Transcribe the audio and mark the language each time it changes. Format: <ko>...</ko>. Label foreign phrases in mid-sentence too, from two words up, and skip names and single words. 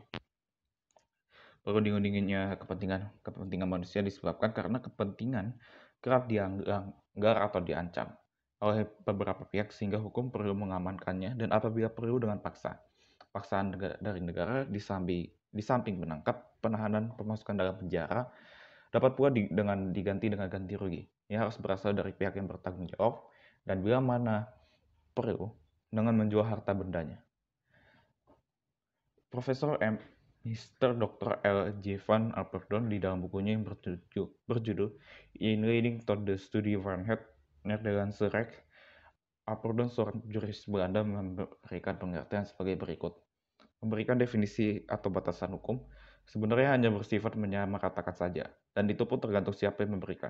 <id>Perunding-undingnya kepentingan manusia disebabkan karena kepentingan kerap dilanggar atau diancam oleh beberapa pihak, sehingga hukum perlu mengamankannya, dan apabila perlu dengan paksaan dari negara di samping menangkap, penahanan, pemasukan dalam penjara, dapat pula diganti dengan ganti rugi. Ini harus berasal dari pihak yang bertanggung jawab, dan bila mana perlu dengan menjual harta bendanya. Profesor Mr. Dr. L. J. Van Apeldoorn di dalam bukunya yang berjudul In Leading to the Study van het Nederlandse Recht, Apeldoorn, seorang juris Belanda, memberikan pengertian sebagai berikut. Memberikan definisi atau batasan hukum sebenarnya hanya bersifat menyamaratakan saja, dan itu pun tergantung siapa yang memberikan.</id>